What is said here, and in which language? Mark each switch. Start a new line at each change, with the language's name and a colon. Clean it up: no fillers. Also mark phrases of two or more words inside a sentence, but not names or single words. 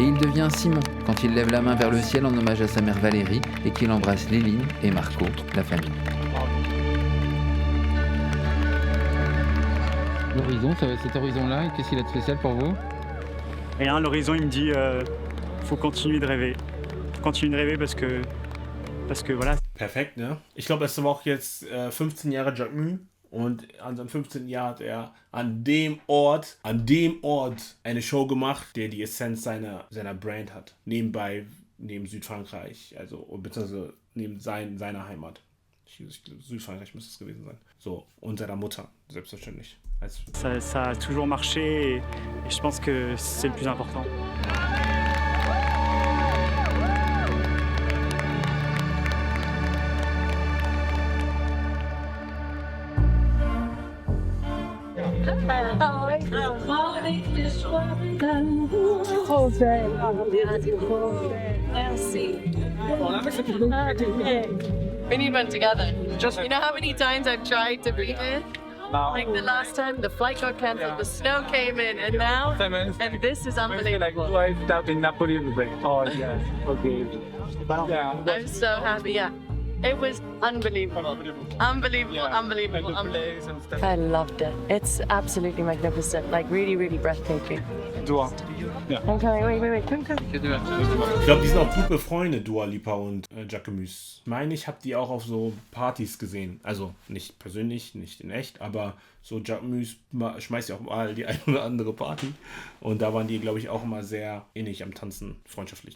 French: il devient Simon quand il lève la main vers le ciel en hommage à sa mère Valérie et qu'il embrasse Léline et Marco, la famille. L'horizon, cet horizon-là, qu'est-ce qu'il a de spécial pour vous? Rien, l'horizon il me dit faut continuer de rêver. Faut continuer de rêver parce que voilà.
German: Perfekt, ne? Ich glaube, es war auch jetzt 15 Jahre Jacquemus. Und an seinem 15. Jahr hat er an dem Ort eine Show gemacht, der die Essenz seiner Brand hat. Neben Südfrankreich, also beziehungsweise neben seiner Heimat. Südfrankreich müsste es gewesen sein. So, und seiner Mutter, selbstverständlich.
French: Ça a toujours marché et je pense que c'est le plus important. Trop belle. Merci.
English: We need one together. You know how many times I've tried to be here? Like the last time, the flight got cancelled, the snow came in, and now, and this is unbelievable. in Napoli. Oh yes, okay. I'm so happy, yeah. It was unbelievable. Unbelievable. I loved it. It's absolutely magnificent. Like really breathtaking.
German: Dua. Ja.
English: Okay, wait. Come.
German: Ich glaube, die sind auch gut befreundet, Dua Lipa und Jacquemus. Ich meine, ich habe die auch auf so Partys gesehen. Also nicht persönlich, nicht in echt, aber so Jacquemus schmeißt ja auch mal die eine oder andere Party. Und da waren die, glaube ich, auch immer sehr ähnlich am Tanzen, freundschaftlichen.